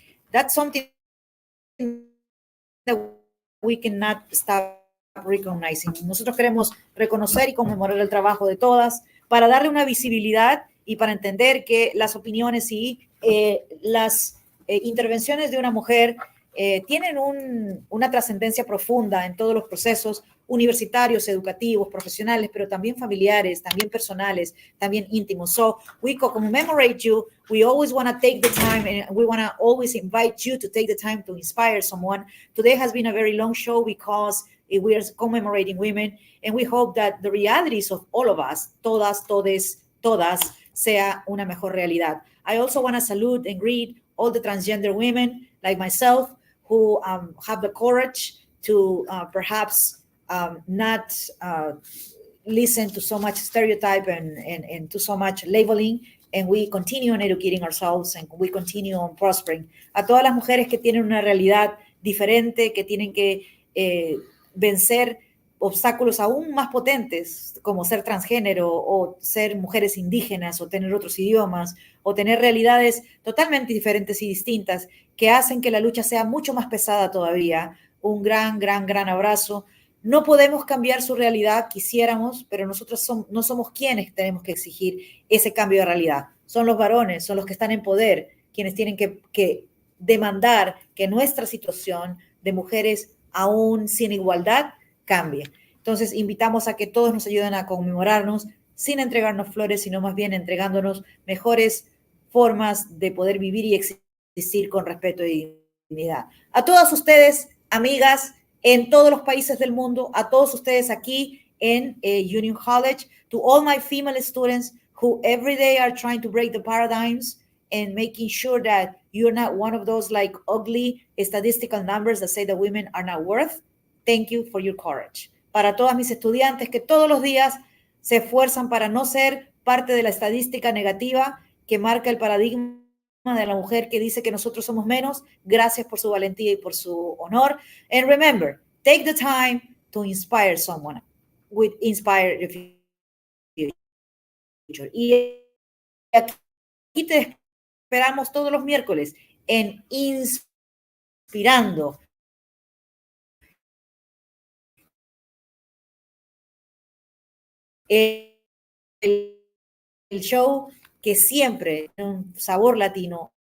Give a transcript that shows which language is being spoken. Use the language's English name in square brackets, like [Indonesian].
[English] That's something that we cannot stop recognizing. [Spanish] Nosotros queremos reconocer y conmemorar el trabajo de todas para darle una visibilidad y para entender que las opiniones y las intervenciones de una mujer tienen una trascendencia profunda en todos los procesos universitarios, educativos, profesionales, pero también familiares, también personales, también íntimos. [English] So we commemorate you. We always want to take the time, and we want to always invite you to take the time to inspire someone. Today has been a very long show because we are commemorating women, and we hope that the realities of all of us, [Spanish] todas, todes, todas, sea una mejor realidad. [English] I also want to salute and greet all the transgender women like myself who have the courage to perhaps not listen to so much stereotype and to so much labeling, and we continue on educating ourselves and we continue on prospering. [Spanish] A todas las mujeres que tienen una realidad diferente, que tienen que vencer obstáculos aún más potentes, como ser transgénero o ser mujeres indígenas o tener otros idiomas o tener realidades totalmente diferentes y distintas que hacen que la lucha sea mucho más pesada todavía. Un gran, gran, gran abrazo. No podemos cambiar su realidad, quisiéramos, pero nosotros no somos quienes tenemos que exigir ese cambio de realidad. Son los varones, son los que están en poder, quienes tienen que demandar que nuestra situación de mujeres aún sin igualdad cambie. Entonces, invitamos a que todos nos ayuden a conmemorarnos sin entregarnos flores, sino más bien entregándonos mejores formas de poder vivir y existir con respeto y dignidad. A todas ustedes, amigas, en todos los países del mundo, a todos ustedes aquí en Union College, [English] to all my female students who every day are trying to break the paradigms and making sure that you're not one of those like ugly statistical numbers that say that women are not worth. Thank you for your courage. [Spanish] Para todas mis estudiantes que todos los días se esfuerzan para no ser parte de la estadística negativa que marca el paradigma de la mujer que dice que nosotros somos menos, gracias por su valentía y por su honor. [English] And remember, take the time to inspire someone, with inspire the future. [Spanish] Y aquí te esperamos todos los miércoles en Inspirando. El show que siempre tiene un sabor latino.